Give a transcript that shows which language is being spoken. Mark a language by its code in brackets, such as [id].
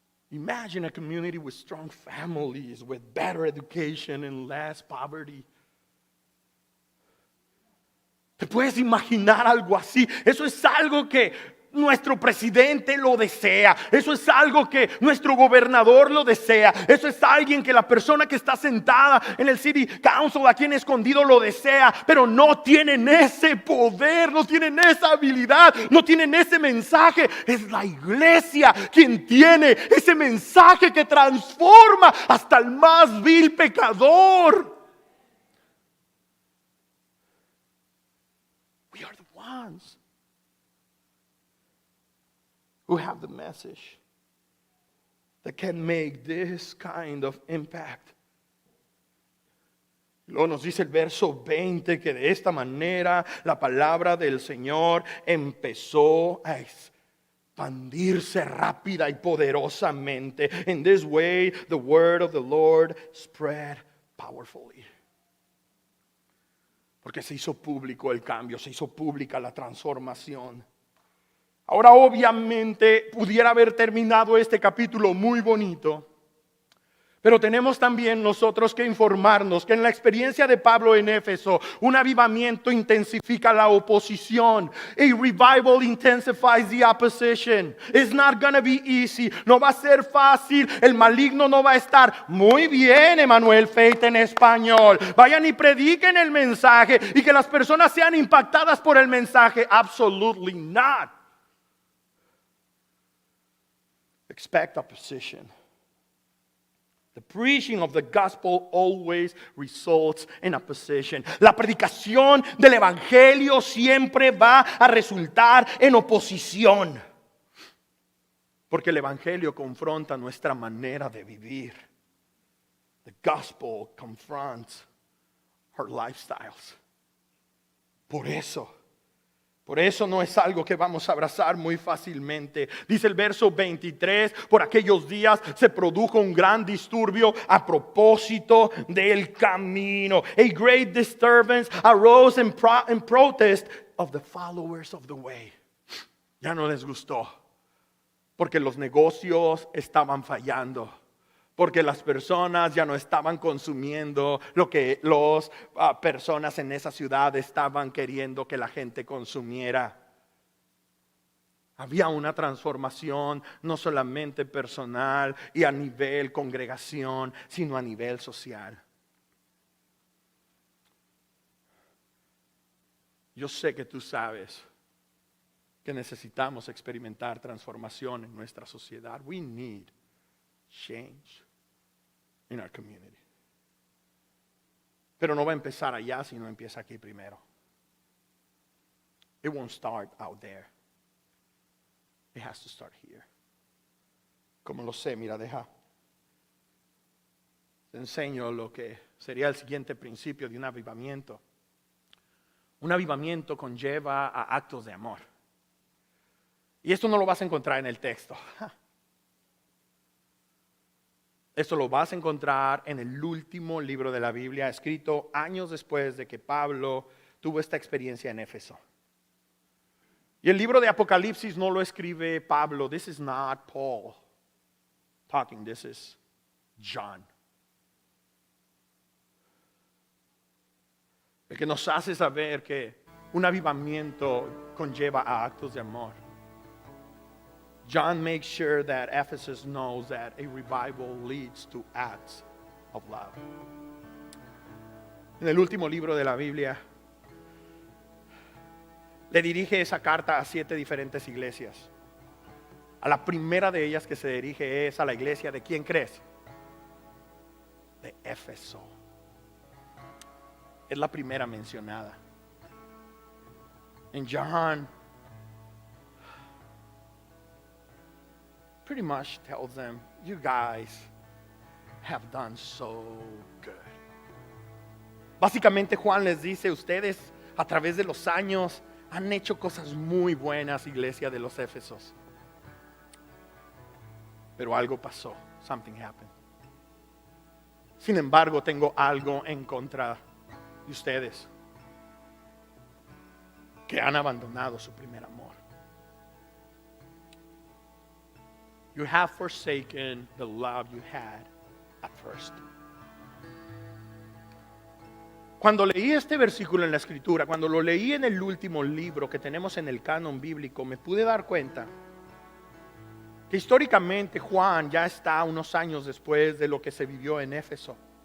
[en] Imagine a community with strong families, with better education and less poverty. [es] ¿Te puedes imaginar algo así? Eso es algo que nuestro presidente lo desea. Eso es algo que nuestro gobernador lo desea. Eso es alguien que la persona que está sentada en el City Council aquí en Escondido lo desea. Pero no tienen ese poder, no tienen esa habilidad, no tienen ese mensaje. Es la iglesia quien tiene ese mensaje que transforma hasta el más vil pecador. [en] We are the ones who have the message that can make this kind of impact. [es] Luego nos dice el verso 20 que de esta manera la palabra del Señor empezó a expandirse rápida y poderosamente. [en] In this way, the word of the Lord spread powerfully. [es] Porque se hizo público el cambio, se hizo pública la transformación. Ahora obviamente pudiera haber terminado este capítulo muy bonito, pero tenemos también nosotros que informarnos que en la experiencia de Pablo en Éfeso, un avivamiento intensifica la oposición. [en] A revival intensifies the opposition. It's not gonna be easy. [es] No va a ser fácil. El maligno no va a estar. Muy bien, Emanuel Faith en español. Vayan y prediquen el mensaje y que las personas sean impactadas por el mensaje. [en] Absolutely not. Expect opposition. The preaching of the gospel always results in opposition. [es] La predicación del evangelio siempre va a resultar en oposición. Porque el evangelio confronta nuestra manera de vivir. [en] The gospel confronts our lifestyles. [es] Por eso no es algo que vamos a abrazar muy fácilmente. Dice el verso 23, por aquellos días se produjo un gran disturbio a propósito del camino. A great disturbance arose in protest of the followers of the way. Ya no les gustó, porque los negocios estaban fallando. Porque las personas ya no estaban consumiendo lo que las personas en esa ciudad estaban queriendo que la gente consumiera. Había una transformación no solamente personal y a nivel congregación, sino a nivel social. Yo sé que tú sabes que necesitamos experimentar transformación en nuestra sociedad. [en] We need change in our community. [es] Pero no va a empezar allá si no empieza aquí primero. [en] It won't start out there. It has to start here. [es] Como lo sé, mira, te enseño lo que sería el siguiente principio de un avivamiento. Un avivamiento conlleva a actos de amor. Y esto no lo vas a encontrar en el texto. Esto lo vas a encontrar en el último libro de la Biblia, escrito años después de que Pablo tuvo esta experiencia en Éfeso. Y el libro de Apocalipsis no lo escribe Pablo. [en] This is not Paul talking, this is John. [es] El que nos hace saber que un avivamiento conlleva a actos de amor. [en] John makes sure that Ephesus knows that a revival leads to acts of love. [es] En el último libro de la Biblia, le dirige esa carta a 7 diferentes iglesias. A la primera de ellas que se dirige es a la iglesia de ¿quién crees? De Éfeso. Es la primera mencionada. [en] And John pretty much tells them, you guys have done so good. [es] Básicamente Juan les dice, ustedes a través de los años han hecho cosas muy buenas, iglesia de los Éfesos. Pero algo pasó. [en] Something happened. [es] Sin embargo, tengo algo en contra de ustedes, que han abandonado su primer amor. [en] You have forsaken the love you had at first. [es] Cuando leí este versículo en la Escritura, cuando lo leí en el último libro que tenemos en el canon bíblico, me pude dar cuenta que históricamente Juan ya está unos años después de lo que se vivió en Éfeso.